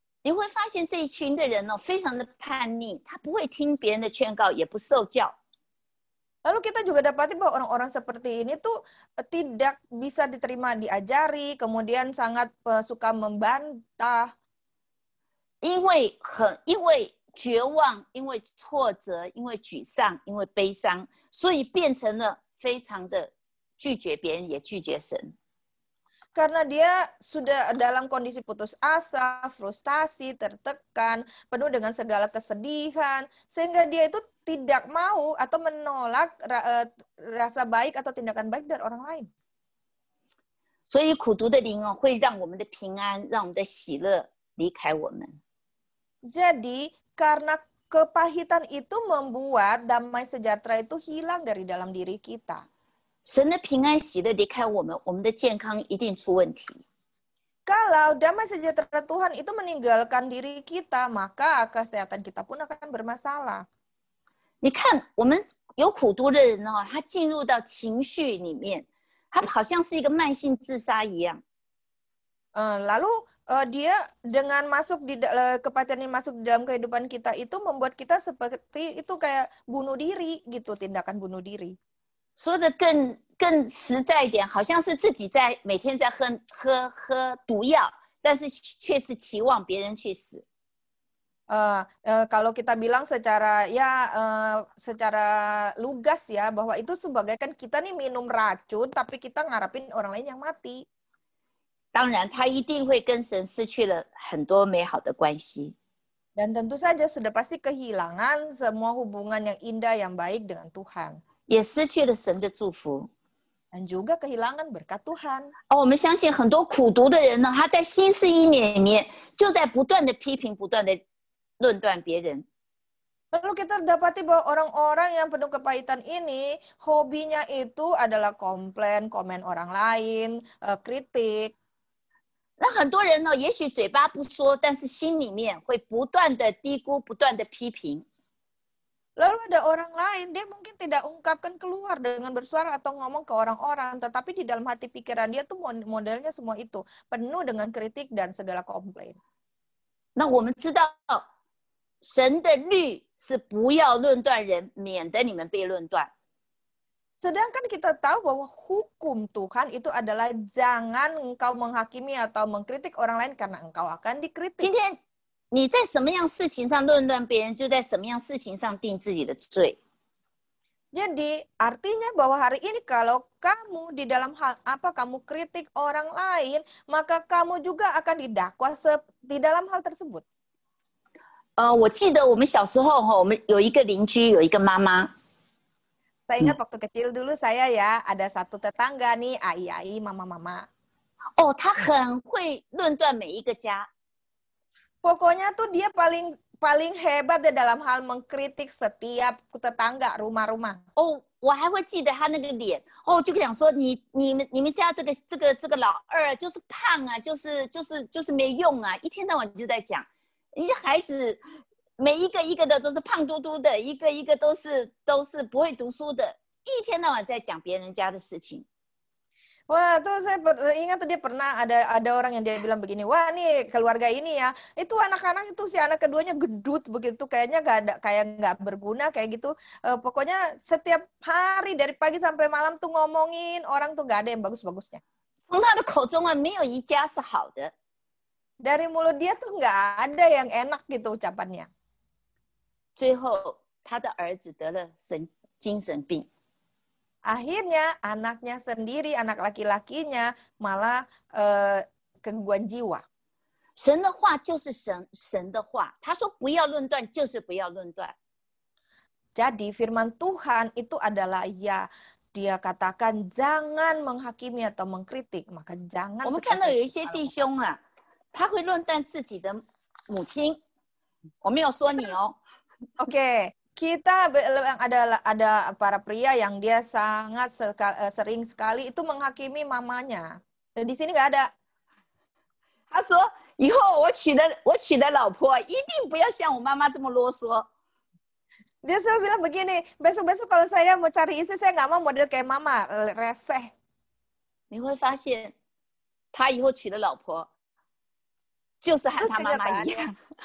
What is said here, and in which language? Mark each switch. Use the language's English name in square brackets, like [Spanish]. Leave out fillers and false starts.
[Chinese] 你会发现这一群的人非常的叛逆，他不会听别人的劝告，也不受教。 [Indonesian] Lalu kita juga dapati bahwa orang-orang seperti ini tuh tidak bisa diterima diajari, kemudian sangat suka membantah. [Chinese] 因为绝望，因为挫折，因为沮丧，因为悲伤，所以变成了非常的拒绝别人，也拒绝神。 [Indonesian] Karena dia sudah dalam kondisi putus asa, frustasi, tertekan, penuh dengan segala kesedihan, sehingga dia itu tidak mau atau menolak rasa baik atau tindakan baik dari orang lain. [Chinese] 所以苦毒的灵会让我们的平安，让我们的喜乐离开我们。 [Indonesian] Jadi karena kepahitan itu membuat damai sejahtera itu hilang dari dalam diri kita. [Chinese] 神的平安喜乐离开我们，我们的健康一定出问题。 [Indonesian] Kalau damai sejahtera Tuhan itu meninggalkan diri kita, maka kesehatan kita pun akan bermasalah. [Chinese] 你看，我们有苦毒的人他进入到情绪里面，他好像是一个慢性自杀一样。 [Indonesian] Lalu dia dengan masuk kepahitan yang masuk di dalam kehidupan kita itu membuat kita seperti itu kayak bunuh diri gitu, tindakan bunuh diri. [Chinese] 说的更实在一点，好像是自己每天在喝毒药，但是却是期望别人去死。 [Indonesian] Kalau kita bilang secara secara lugas ya, bahwa itu sebagai kan kita nih minum racun, tapi kita ngarapin orang lain yang mati. [Chinese] 当然，他一定会跟神失去了很多美好的关系。 [Indonesian] Dan tentu saja sudah pasti kehilangan semua hubungan yang indah, yang baik dengan Tuhan. [Chinese] 也失去了神的祝福。 [Indonesian] Dan juga kehilangan berkat Tuhan. [Chinese] 我们相信很多苦读的人呢，他在新411年里面就在不断的批评，不断的论断别人。 [Indonesian] Lalu kita dapati bahwa orang-orang yang penuh kepahitan ini, hobinya itu adalah komplain, komen orang lain, kritik. [Chinese] 那很多人呢，也许嘴巴不说，但是心里面会不断的低估，不断的批评。 [Indonesian] Lalu ada orang lain, dia mungkin tidak ungkapkan keluar dengan bersuara atau ngomong ke orang-orang, tetapi di dalam hati pikiran dia tuh modelnya semua itu, penuh dengan kritik dan segala komplain. [Chinese] 那我们知道，神的律是不要论断人，免得你们被论断。 [Indonesian] Sedangkan kita tahu bahwa hukum Tuhan itu adalah jangan engkau menghakimi atau mengkritik orang lain karena engkau akan [Chinese] 今 [Indonesian] dikritik. [Chinese] 天你在什么样事情上论断别人，就在什么样事情上定自己的罪。 [Indonesian] Jadi artinya bahwa hari ini kalau kamu di dalam hal apa kamu kritik orang lain, maka kamu juga akan didakwa di dalam hal tersebut. [Chinese] 我记得我们小时候我们有一个邻居，有一个妈妈， [Indonesian] Saya ingat waktu kecil dulu saya ya ada satu tetangga nih, ai-ai, mama-mama. [Chinese] 她很会论断每一个家。 [Indonesian] Pokoknya tuh dia paling hebat di dalam hal mengkritik setiap tetangga, rumah-rumah. [Chinese] 我还会记得她那个脸，就讲说你们家这个老二就是胖啊，就是没用啊，一天到晚就在讲，你这孩子每一个一个的都是胖嘟嘟的，一个一个都是不会读书的，一天到晚在讲别人家的事情。 [Indonesian] Wah, tuh saya ingat tuh dia pernah ada orang yang dia bilang begini, wah nih keluarga ini ya, itu anak-anak itu si anak keduanya gendut begitu, kayaknya nggak berguna kayak gitu. Pokoknya setiap hari dari pagi sampai malam tuh ngomongin orang tuh nggak ada yang bagus-bagusnya. [Chinese] 从他的口中啊，没有一家是好的。 [Indonesian] Dari mulut dia tuh nggak ada yang enak gitu ucapannya. [Chinese] 最后，他的儿子得了精神病。 [Indonesian] Akhirnya anaknya sendiri, anak laki-lakinya malah gangguan jiwa. [Chinese] 神的话就是神的话，他说不要论断，就是不要论断。 [Indonesian] Jadi firman Tuhan itu adalah ya, dia katakan jangan menghakimi atau mengkritik, maka jangan. [Chinese] 我们看到有一些弟兄啊，他会论断自己的母亲，我没有说你哦。 [Indonesian] Oke, kita ada para pria yang dia sangat sering sekali itu menghakimi mamanya. Dan di sini nggak ada. [Chinese] 他说以后我娶的老婆一定不要像我妈妈这么啰嗦。 [Indonesian] Dia selalu bilang begini, besok-besok kalau saya mau cari istri, saya nggak mau model kayak mama, reseh. [Chinese] 你会发现，他以后娶的老婆就是和他妈妈一样。